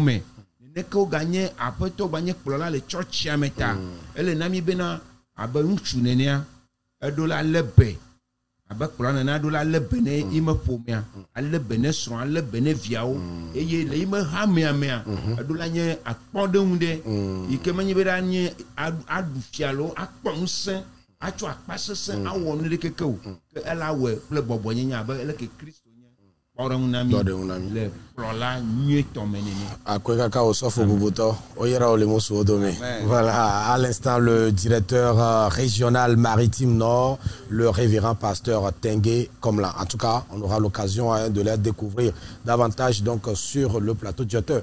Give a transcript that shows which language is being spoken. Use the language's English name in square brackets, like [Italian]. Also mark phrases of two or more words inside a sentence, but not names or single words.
[Ewe] me neneke woganye aƒetɔ ganye kplɔla le tsɔtsia me ta ele na mi bena abe ŋutsu nenea eɖo la lé be abe kplɔla nenea eɖo la lé be ne ime ƒomea alé be ne srɔ̃ alé be ne viawo eye le ime hamea mea eɖo la nye akpɔɖeŋu ɖe yi ke menye be ɖa nye aɖu fia lo akpɔ ŋusẽ atsɔ akpa sesẽ awɔ nu ɖe keke o ke ela wɔe kple bɔbɔnyenye abe ele ke Kristo [French] Voilà, à l'instant, le directeur régional maritime Nord, le révérend pasteur Tengue Komla. En tout cas, on aura l'occasion de les découvrir davantage donc sur le plateau de Joteur.